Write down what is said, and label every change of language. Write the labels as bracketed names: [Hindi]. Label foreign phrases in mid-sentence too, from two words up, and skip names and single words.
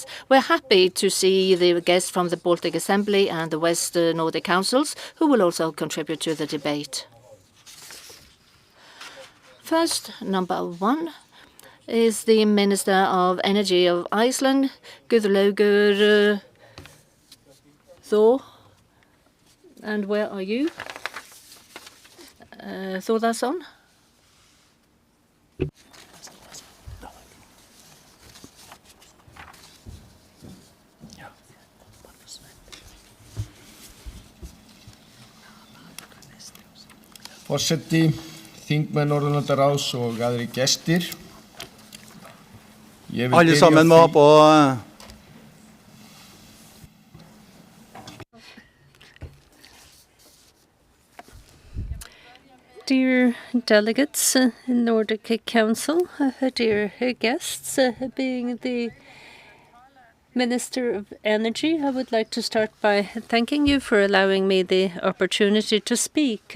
[English] We're happy to see the guests from the Baltic Assembly and the West Nordic Councils, who will also contribute to the debate. First, number one, is the Minister of Energy of Iceland, Guðlaugur Thor. And where are you? Thordarson? [Icelandic] Forseti, þingmenn Norðurlandaráðs og aðrir gestir. [Norwegian] Alle sammen må ha på [English] Dear delegates, Nordic Council, dear guests, being the Minister of Energy, I would like to start by thanking you for allowing me the opportunity to speak.